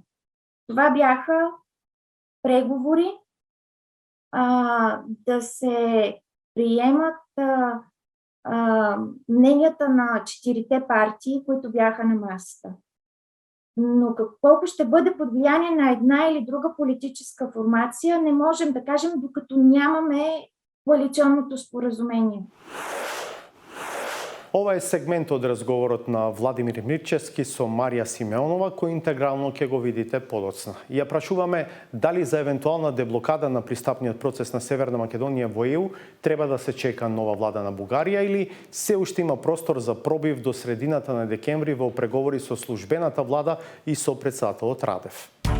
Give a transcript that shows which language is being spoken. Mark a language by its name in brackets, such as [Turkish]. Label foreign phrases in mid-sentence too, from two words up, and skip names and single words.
[Bulgarian] Това бяха преговори да се приемат мненията на 4 партии, които бяха на масата. Но колко ще бъде под влияние на една или друга политическа формация, не можем да кажем, докато нямаме коалиционното споразумение. [Macedonian] Ова е сегмент од разговорот на Владимир Мирчевски со Марија Симеонова, кој интегрално ќе го видите подоцна. Ја прашуваме дали за евентуална деблокада на пристапниот процес на Северна Македонија во ЕУ треба да се чека нова влада на Бугарија или се уште има простор за пробив до средината на декември во преговори со службената влада и со претседателот Радев.